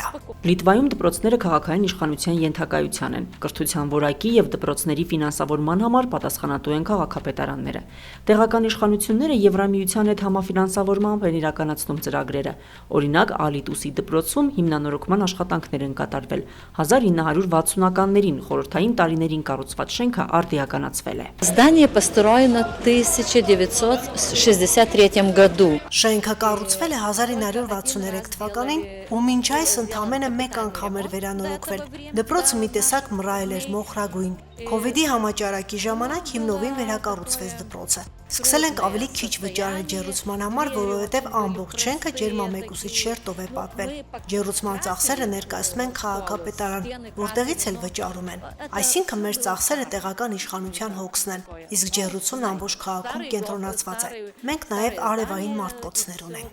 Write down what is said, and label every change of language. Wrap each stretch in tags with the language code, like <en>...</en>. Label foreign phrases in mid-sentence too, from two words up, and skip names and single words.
<hy>Լիտվայում դպրոցները քաղաքային իշխանության ենթակայության են։ Կրթության որակի եւ դպրոցների ֆինանսավորման համար պատասխանատու են քաղաքապետարանները։ Տեղական իշխանությունները Եվրամիության հետ համաֆինանսավորմամբ են իրականացնում ծրագրերը։ Օրինակ, Ալիտուսի դպրոցում հիմնանորոգման աշխատանքներ են կատարվել։ 1960-ականներին խորհրդային տարիներին կառուցված շենքը արդիականացվել է։</hy> <ru>Здание построено в 1963 году.</ru> <hy>Շենքը կառուցվել է 1963 թվականին ու մինչ այս ընդամենը մեկ անգամ էր վերանորոգվել։ Դպրոցը մի տեսակ մռայլ էր մոխրագույն։ Քովիդի համաճարակի ժամանակ հիմնովին վերակառուցվեց դպրոցը։ Սկսել ենք ավելի քիչ վճարել ջեռուցման համար, որովհետև ամբողջ շենքը ջերմամեկուսիչ շերտով է պատվել։ Ջեռուցման ծախսերը ներկայացնում են քաղաքապետարան, որտեղից էլ վճարում են։ Այսինքն մեր ծախսերը տեղական իշխանության հոգսն են, իսկ ջեռուցումն ամբողջ քաղաքում կենտրոնացված է։ Մենք նաև արևային մարտկոցներ ունենք։</hy>